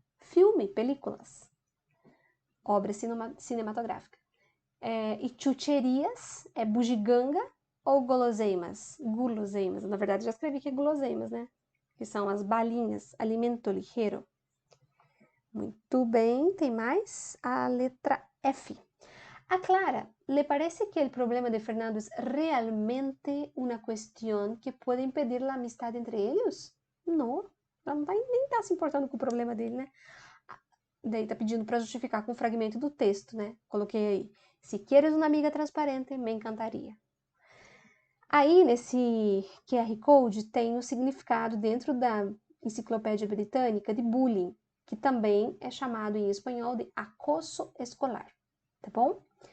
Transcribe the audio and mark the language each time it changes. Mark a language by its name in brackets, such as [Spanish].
[Portuguese] Filme, películas. Obra cinematográfica. E chucherias é bugiganga ou guloseimas? Guloseimas. Na verdade, já escrevi que é guloseimas, né? Que são as balinhas, alimento ligeiro. Muito bem, tem mais? A letra F. [Spanish] A Clara, ¿le parece que el problema de Fernando es realmente una cuestión que puede impedir la amistad entre ellos? [Portuguese] Não, ela não vai nem estar se importando com o problema dele, né? Daí tá pedindo para justificar com um fragmento do texto, né? Coloquei aí. Se queres uma amiga transparente, me encantaria. Aí, nesse QR Code, tem o significado dentro da Enciclopédia Britânica de bullying, que também é chamado em espanhol de acoso escolar, tá bom?